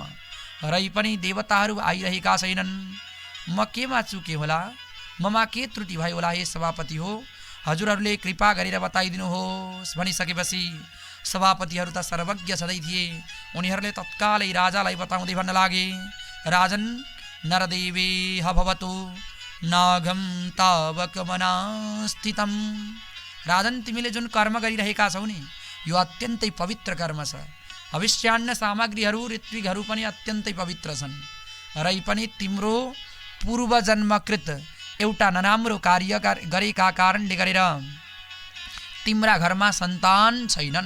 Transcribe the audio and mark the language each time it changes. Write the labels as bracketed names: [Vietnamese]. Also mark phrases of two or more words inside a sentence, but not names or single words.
[Nepali] रै पनि देवताहरू आइरहेका छैनन्, म केमा चुके होला, ममा के त्रुटि भयो होला? हे सभापति हो, हजुरहरूले कृपा गरेर बताइदिनुहोस्। भनिसकेपछि सभापतिहरू त सर्वज्ञ सधैँ थिए, उनीहरूले तत्कालै राजालाई बताउँदै भन्न लागे, [Sanskrit] राजन नरदेवे भवतु नागम तावक मनास्थितम। [Nepali] राजन, तिमीले जुन कर्म गरिरहेका छौ नि, यो अत्यन्तै पवित्र कर्म छ। भविष्यान्न सामग्रीहरू ऋत्विकहरू पनि अत्यन्तै पवित्र छन्। रै पनि तिम्रो पूर्वजन्मकृत एउटा नराम्रो कार्य गरेका कारणले गरेर तिम्रा घरमा सन्तान छैनन्।